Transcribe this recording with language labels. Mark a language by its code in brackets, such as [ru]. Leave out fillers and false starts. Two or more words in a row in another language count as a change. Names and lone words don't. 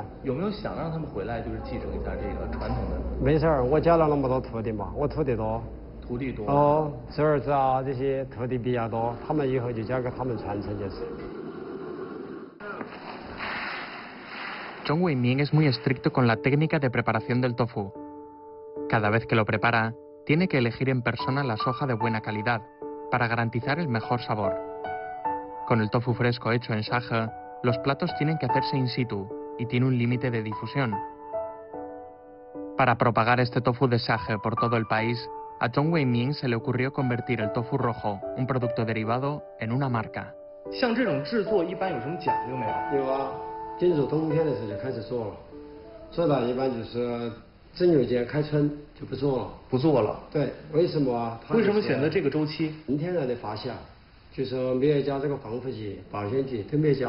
[zh] 有没有想让他们回来，就是继承一下这个传统的？没事儿，我教了那么多徒弟嘛，我徒弟多。徒弟多。哦，侄儿子啊，这些徒弟比较多，他们以后就交给他们传承就是。 [es] Zhong Wei-ming es muy estricto con la técnica de preparación del tofu. Cada vez que lo prepara, tiene que elegir en persona la soja de buena calidad, para garantizar el mejor sabor. Con el tofu fresco hecho en Sahe, los platos tienen que hacerse in situ y tiene un límite de difusión. Para propagar este tofu de Sahe por todo el país, a Zhong Wei-ming se le ocurrió convertir el tofu rojo, un producto derivado, en una marca. [zh] 像这种制作一般有什么讲究没有？有啊，进入冬天的时候就开始做了，做到一般就是正月节开春就不做了。不做了。对，为什么啊？为什么选择这个周期？纯天然的发酵，就是没有加这个防腐剂、保鲜剂都没有加。